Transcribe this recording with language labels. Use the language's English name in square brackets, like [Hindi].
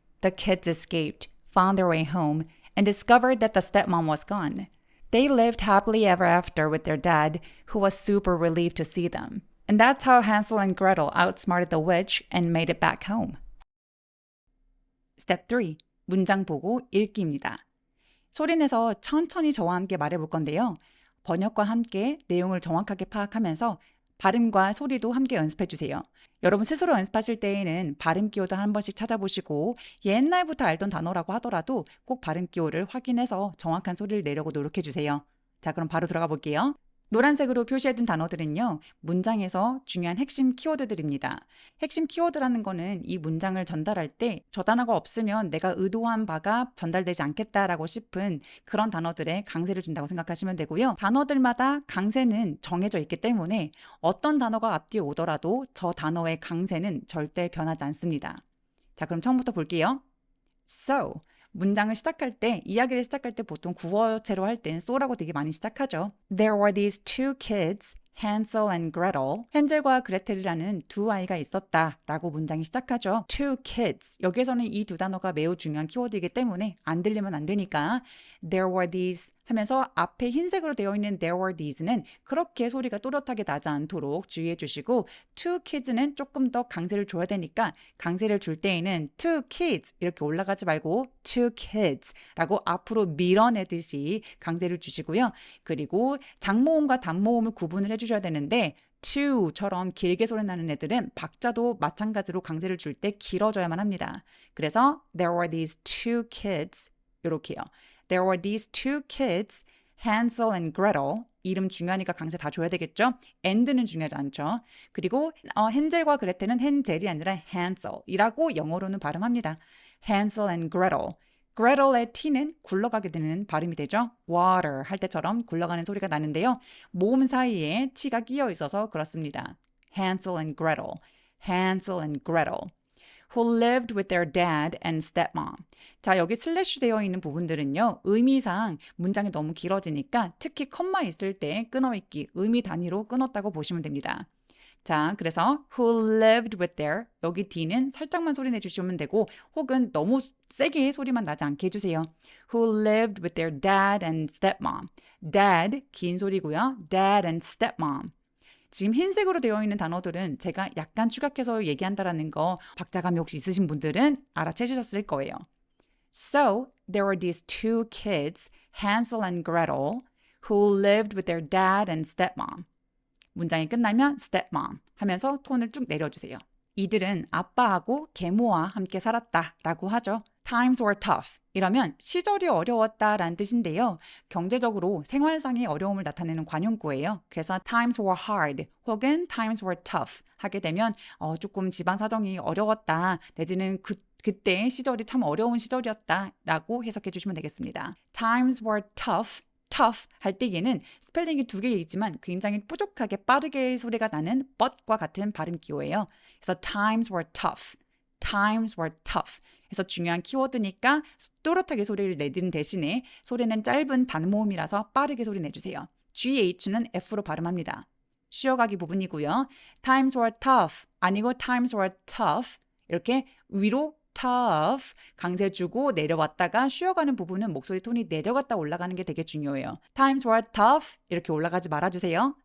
[English] The kids escaped, found their way home, and discovered that the stepmom was gone. They lived happily ever after with their dad, who was super relieved to see them. And that's how Hansel and Gretel outsmarted the witch and made it back home. [Korean] Step 3. 문장 보고 읽기입니다. 소리내서 천천히 저와 함께 말해볼 건데요. 번역과 함께 내용을 정확하게 파악하면서 발음과 소리도 함께 연습해주세요. 여러분 스스로 연습하실 때에는 발음 기호도 한 번씩 찾아보시고 옛날부터 알던 단어라고 하더라도 꼭 발음 기호를 확인해서 정확한 소리를 내려고 노력해주세요. 자, 그럼 바로 들어가 볼게요. 노란색으로 표시해둔 단어들은요, 문장에서 중요한 핵심 키워드들입니다. 핵심 키워드라는 거는 이 문장을 전달할 때 저 단어가 없으면 내가 의도한 바가 전달되지 않겠다라고 싶은 그런 단어들에 강세를 준다고 생각하시면 되고요. 단어들마다 강세는 정해져 있기 때문에 어떤 단어가 앞뒤에 오더라도 저 단어의 강세는 절대 변하지 않습니다. 자, 그럼 처음부터 볼게요. So, 문장을 시작할 때, 이야기를 시작할 때 보통 구어체로 할 땐 so라고 되게 많이 시작하죠. [English] There were these two kids, Hansel and Gretel. [Korean] 헨젤과 그레텔이라는 두 아이가 있었다 라고 문장이 시작하죠. [English] Two kids. [Korean] 여기에서는 이 두 단어가 매우 중요한 키워드이기 때문에 안 들리면 안 되니까 There were these 하면서 앞에 흰색으로 되어 있는 there were these 는 그렇게 소리가 또렷하게 나지 않도록 주의해 주시고 two kids 는 조금 더 강세를 줘야 되니까 강세를 줄 때에는 two kids 이렇게 올라가지 말고 two kids 라고 앞으로 밀어내듯이 강세를 주시고요. 그리고 장모음과 단모음을 구분을 해주셔야 되는데 to처럼 길게 소리 나는 애들은 박자도 마찬가지로 강세를 줄 때 길어져야만 합니다. [English] 그래서 there were these two kids 이렇게요. There were these two kids, Hansel and Gretel. [Korean] 이름 중요하니까 강세 다 줘야 되겠죠? and는 중요하지 않죠. 그리고 헨젤과 그레텔은 헨젤이 아니라 Hansel이라고 영어로는 발음합니다. [English] Hansel and Gretel. [Korean] Gretel의 T는 굴러가게 되는 발음이 되죠. Water 할 때처럼 굴러가는 소리가 나는데요. 모음 사이에 T가 끼어 있어서 그렇습니다. [English] Hansel and Gretel. Hansel and Gretel. who lived with their dad and stepmom. [Korean] 자, 여기 슬래시 되어 있는 부분들은요. 의미상 문장이 너무 길어지니까 특히 컴마 있을 때 끊어있기, 의미 단위로 끊었다고 보시면 됩니다. 자, 그래서 who lived with their 여기 D는 살짝만 소리 내주시면 되고 혹은 너무 세게 소리만 나지 않게 해주세요. [English] who lived with their dad and stepmom. dad, 긴 소리고요. dad and stepmom. [Korean] 지금 흰색으로 되어 있는 단어들은 제가 약간 추격해서 얘기한다라는 거 박자감이 혹시 있으신 분들은 알아채셨을 거예요. [English] So, there were these two kids, Hansel and Gretel, who lived with their dad and stepmom. [Korean] 문장이 끝나면 stepmom 하면서 톤을 쭉 내려주세요. 이들은 아빠하고 계모와 함께 살았다라고 하죠. [English] Times were tough. [Korean] 이러면 시절이 어려웠다라는 뜻인데요. 경제적으로 생활상의 어려움을 나타내는 관용구예요. 그래서 times were hard 혹은 times were tough 하게 되면 조금 집안 사정이 어려웠다 내지는 그때 시절이 참 어려운 시절이었다라고 해석해 주시면 되겠습니다. [English] Times were tough. [Korean] tough 할 때 얘는 스펠링이 두 개 있지만 굉장히 뾰족하게 빠르게 소리가 나는 but과 같은 발음 기호예요. [English] 그래서 times were tough. times were tough. [Korean] 그래서 중요한 키워드니까 또렷하게 소리를 내는 대신에 소리는 짧은 단모음이라서 빠르게 소리 내주세요. GH는 F로 발음합니다. 쉬어가기 부분이고요. times were tough 아니고 times were tough 이렇게 위로 tough 강세 주고 내려왔다가 쉬어가는 부분은 목소리 톤이 내려갔다 올라가는 게 되게 중요해요. Times were tough 이렇게 올라가지 말아주세요.